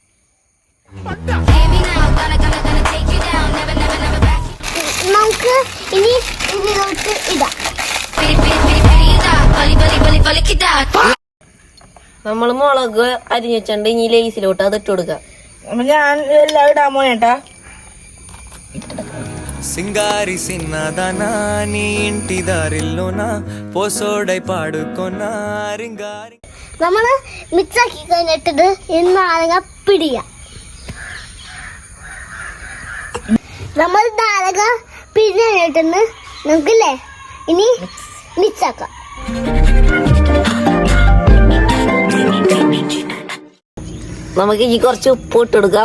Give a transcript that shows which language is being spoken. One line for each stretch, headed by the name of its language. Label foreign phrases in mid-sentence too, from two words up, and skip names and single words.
Malayalam: നമുക്ക് ഇനി ഇതിലോട്ട് ഇടാം. നമ്മൾ മുളക് അരിഞ്ഞു വെച്ചിട്ടുണ്ട്. ഇനി ലേസിലോട്ട് അത് ഇട്ട് കൊടുക്കാം. ഞാൻ എല്ലാം ഇടാൻ പോണേട്ടാ.
Telugu: సింగారి సిన్నదనా నీ ఇంటి దారిల్లోనా పోసోడై పాడుకొన్నా రింగారి.
Malayalam: നമ്മള് മിക്സാക്കി കഴിഞ്ഞിട്ടത് നാരങ്ങ പിടിയ. നമ്മൾ നാരങ്ങ പിഴിഞ്ഞിട്ടെന്ന് നമുക്കില്ലേ ഇനി മിക്സാക്കാം. നമുക്ക് ഇനി കുറച്ച് ഉപ്പ് ഇട്ട് കൊടുക്കാം.